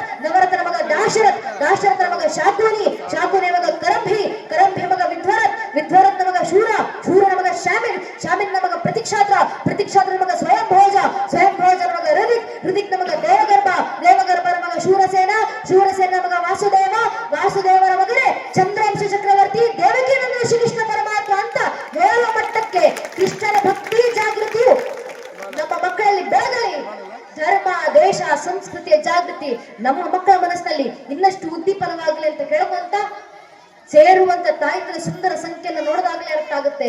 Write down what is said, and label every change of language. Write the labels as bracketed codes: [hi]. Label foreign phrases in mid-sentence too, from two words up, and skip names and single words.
[kn] ನವರಥನ ಮಗ ದಾಶರಥ್, ದಾಶರಥನ ಮಗ ಶಾಕುನಿ, ಶಾಕುನಿ ಮಗ ಕರಂಭಿ, ಕರಂಭಿ ಮಗ ವಿಧ್ವರಥ್, ವಿಧ್ವರಥನ ಮಗ ಶೂರ, ಶೂರನ ಮಗ ಶಾಮಿಲ್, ಶಾಮಿಲ್ನ ಮಗ ಪ್ರತಿಕ್ಷಾತ್ರ, ಪ್ರತಿಕ್ಷಾತ್ರನ ಮಗ ಸ್ವಯಂಭೋಜ, ಸ್ವಯಂಭೋಜನ ಮಗ ಹೃದಿಕ್, ಹೃದಿಕ್ನ ಮಗ ದೇವಗರ್ಭ, ದೇವಗರ್ಭನ ಮಗ ಶೂರಸೇನ, ಶೂರಸೇನ ಮಗ ವಾಸುದೇವ, ವಾಸುದೇವನ ಮಗನೇ ಚಂದ್ರಾಂಶ ಚಕ್ರವರ್ತಿ, ದೇವಕೀನಂದನ ಶ್ರೀಕೃಷ್ಣ ಪರಮಾತ್ಮ ಅಂತ ಹೇಳುವ ಮಟ್ಟಕ್ಕೆ ಕೃಷ್ಣನ ಭಕ್ತಿ ಜಾಗೃತಿಯು ನಮ್ಮ ಮಕ್ಕಳಲ್ಲಿ ಬೆಳಗಲಿ. ಧರ್ಮ, ದೇಶ, ಸಂಸ್ಕೃತಿಯ ಜಾಗೃತಿ ನಮ್ಮ ಮಕ್ಕಳ ಮನಸ್ಸಿನಲ್ಲಿ ಇನ್ನಷ್ಟು ಉದ್ದೀಪನವಾಗಲಿ ಅಂತ ಕೇಳುವಂತ ಸೇರುವಂತ ತಾಯಿಗಳ ಸುಂದರ ಸಂಖ್ಯೆಯನ್ನು ನೋಡಿದಾಗಲೇ ಅರ್ಥ ಆಗುತ್ತೆ.